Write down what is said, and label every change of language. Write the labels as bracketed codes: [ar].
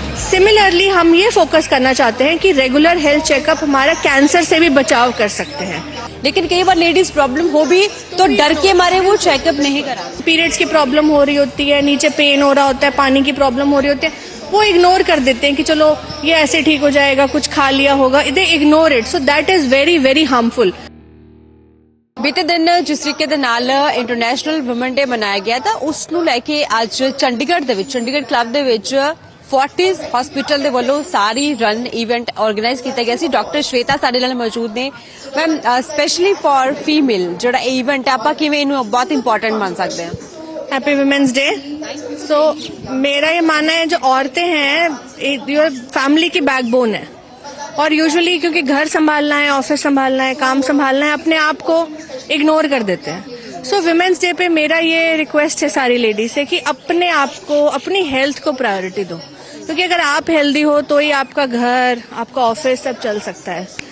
[hi] Similarly हम ये focus करना चाहते हैं कि रेगुलर हेल्थ चेकअप हमारा कैंसर से भी बचाव कर सकते हैं। लेकिन कई बार लेडीज प्रॉब्लम हो भी तो डर के मारे वो चेकअप नहीं कराती। पीरियड्स की प्रॉब्लम हो रही होती है, नीचे पेन हो रहा होता है, पानी की प्रॉब्लम हो रही होती है, वो इग्नोर कर देते हैं कि चलो ये ऐसे ठीक हो जाएगा, कुछ खा लिया होगा। [en] They ignore it, so that is very very harmful. [hi] बीते दिन जिस तरीके [pa] ਦੇ ਨਾਲ इंटरनेशनल वुमेन डे मनाया गया था, ਉਸ ਨੂੰ ਲੈ ਕੇ ਅੱਜ ਚੰਡੀਗੜ੍ਹ ਕਲੱਬ ਦੇ ਵਿੱਚ फोर्टिस हॉस्पिटल ਦੇ ਵੱਲੋਂ ਸਾਰੀ ਰਨ ਇਵੈਂਟ ਆਰਗੇਨਾਈਜ਼ ਕੀਤਾ ਗਿਆ ਸੀ। ਡਾਕਟਰ ਸ਼ਵੇਤਾ ਸਾਡੇ ਨਾਲ ਮੌਜੂਦ ਨੇ। ਮੈਮ, ਸਪੈਸ਼ਲੀ ਫॉर फीमेल ਜਿਹੜਾ ਇਹ ਇਵੈਂਟ ਆਪਾਂ ਕਿਵੇਂ ਇਹਨੂੰ ਬਹੁਤ ਇੰਪੋਰਟੈਂਟ ਮੰਨ ਸਕਦੇ ਹਾਂ? [hi] Happy women's day. सो मेरा ये मानना है जो औरतें हैं ये फैमिली की बैकबोन है, और यूजुअली क्योंकि घर संभालना है, ऑफिस संभालना है, काम संभालना है, अपने आप को इग्नोर कर देते हैं। सो वुमेन्स डे पे मेरा ये रिक्वेस्ट है सारी लेडीज से कि अपने आप को, अपनी हेल्थ को प्रायोरिटी दो, क्योंकि अगर आप हेल्दी हो तो ही आपका घर, आपका ऑफिस सब चल सकता है।